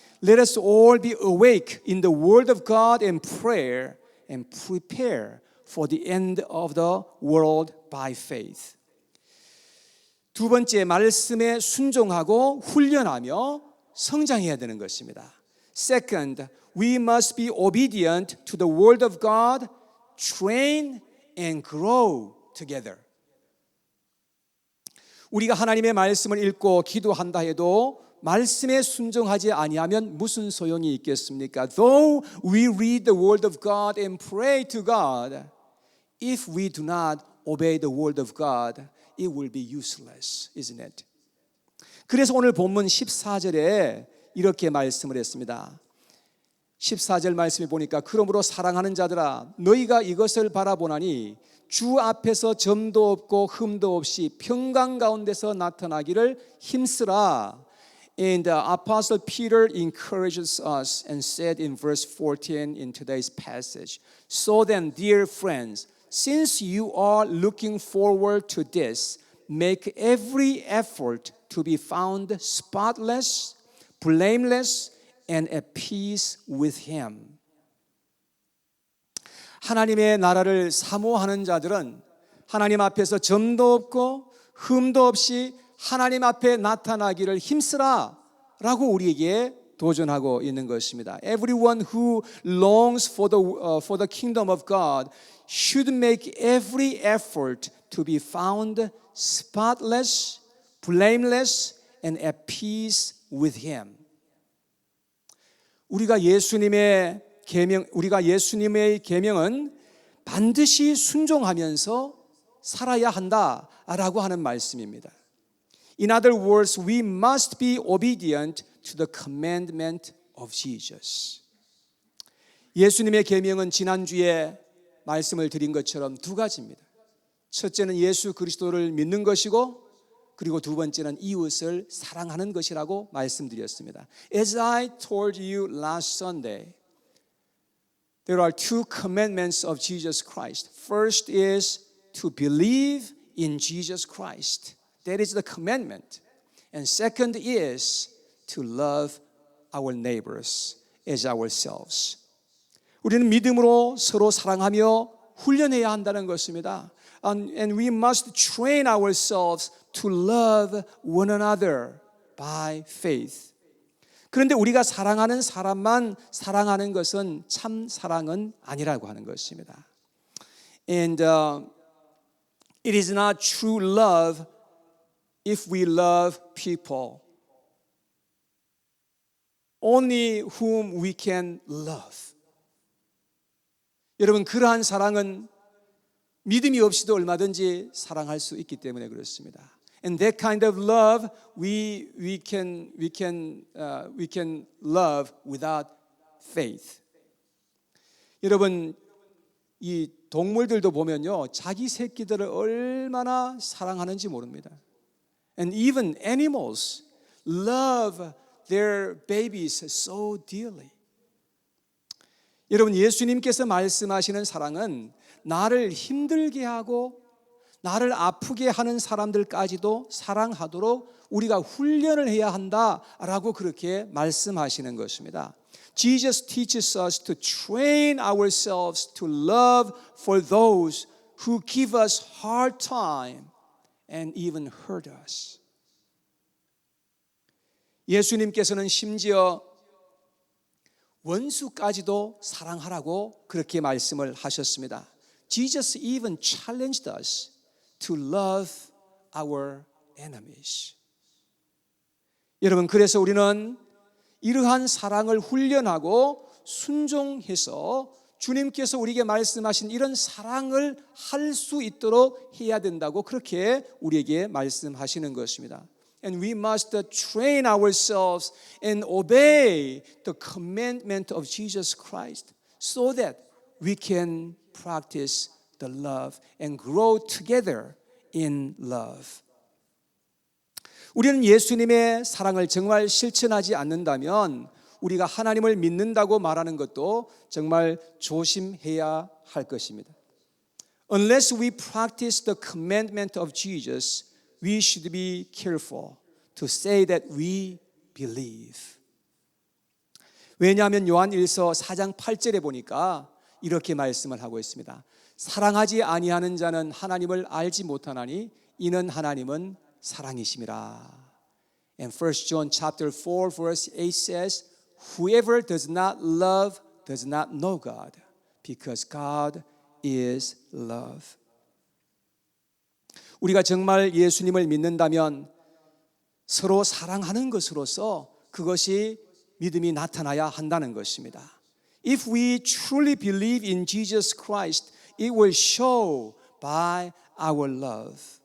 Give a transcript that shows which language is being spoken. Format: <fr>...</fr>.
<en>Let us all be awake in the word of God and prayer and prepare for the end of the world by faith.</en> <ko>두 번째, 말씀에 순종하고 훈련하며 성장해야 되는 것입니다.</ko> <en>Second, we must be obedient to the word of God, train and grow together.</en> <ko>우리가 하나님의 말씀을 읽고 기도한다 해도 말씀에 순종하지 아니하면 무슨 소용이 있겠습니까?</ko> <en>Though we read the word of God and pray to God, if we do not obey the word of God, it will be useless, isn't it?</en> <ko>그래서 오늘 본문 14절에 이렇게 말씀을 했습니다. 14절 말씀에 보니까 그러므로 사랑하는 자들아 너희가 이것을 바라보나니 주 앞에서 점도 없고 흠도 없이 평강 가운데서 나타나기를 힘쓰라.</ko> <en>And Apostle Peter encourages us and said in verse 14 in today's passage, so then, dear friends, since you are looking forward to this, make every effort to be found spotless, blameless, and at peace with him.</en> <ko>하나님의 나라를 사모하는 자들은 하나님 앞에서 점도 없고 흠도 없이 하나님 앞에 나타나기를 힘쓰라 라고 우리에게 도전하고 있는 것입니다.</ko> <en>Everyone who longs for the kingdom of God should make every effort to be found spotless, blameless, and at peace with Him.</en> <ko>우리가 예수님의 계명은 반드시 순종하면서 살아야 한다라고 하는 말씀입니다.</ko> <en>In other words, we must be obedient to the commandment of Jesus.</en> <ko>예수님의 계명은 지난주에 말씀을 드린 것처럼 두 가지입니다. 첫째는 예수 그리스도를 믿는 것이고, 그리고 두 번째는 이웃을 사랑하는 것이라고 말씀드렸습니다.</ko> <en>As I told you last Sunday, there are two commandments of Jesus Christ. First is to believe in Jesus Christ. That is the commandment. And second is to love our neighbors as ourselves.</en> <ko>우리는 믿음으로 서로 사랑하며 훈련해야 한다는 것입니다.</ko> <en>And we must train ourselves to love one another by faith.</en> <ko>그런데 우리가 사랑하는 사람만 사랑하는 것은 참 사랑은 아니라고 하는 것입니다.</ko> <en>And it is not true love if we love people only whom we can love.</en> <ko>여러분, 그러한 사랑은 믿음이 없이도 얼마든지 사랑할 수 있기 때문에 그렇습니다.</ko> <en>And that kind of love we can love without faith.</en> <ko>여러분, 이 동물들도 보면요, 자기 새끼들을 얼마나 사랑하는지 모릅니다.</ko> <en>And even animals love their babies so dearly.</en> <ko>여러분, 예수님께서 말씀하시는 사랑은 나를 힘들게 하고 나를 아프게 하는 사람들까지도 사랑하도록 우리가 훈련을 해야 한다라고 그렇게 말씀하시는 것입니다.</ko> <en>Jesus teaches us to train ourselves to love for those who give us hard time and even hurt us.</en> <ko>예수님께서는 심지어 원수까지도 사랑하라고 그렇게 말씀을 하셨습니다.</ko> <en>Jesus even challenged us to love our enemies.</en> <ko>여러분, 그래서 우리는 이러한 사랑을 훈련하고 순종해서 주님께서 우리에게 말씀하신 이런 사랑을 할 수 있도록 해야 된다고 그렇게 우리에게 말씀하시는 것입니다.</ko> <en>And we must train ourselves and obey the commandment of Jesus Christ so that we can practice the love and grow together in love.</en> <ko>우리는 예수님의 사랑을 정말 실천하지 않는다면 우리가 하나님을 믿는다고 말하는 것도 정말 조심해야 할 것입니다. Unless we practice the commandment of Jesus, we should be careful to say that we believe. 왜냐하면 요한 1서 4장 8절에 보니까 이렇게 말씀을 하고 있습니다. 사랑하지 아니하는 자는 하나님을 알지 못하나니 이는 하나님은 사랑이심이라.</ko> <en>And 1 John chapter 4 verse 8 says, Whoever does not love does not know God, because God is love.</en> <ko>우리가 정말 예수님을 믿는다면 서로 사랑하는 것으로서 그것이 믿음이 나타나야 한다는 것입니다.</ko> <en>If we truly believe in Jesus Christ, it will show by our love.</en>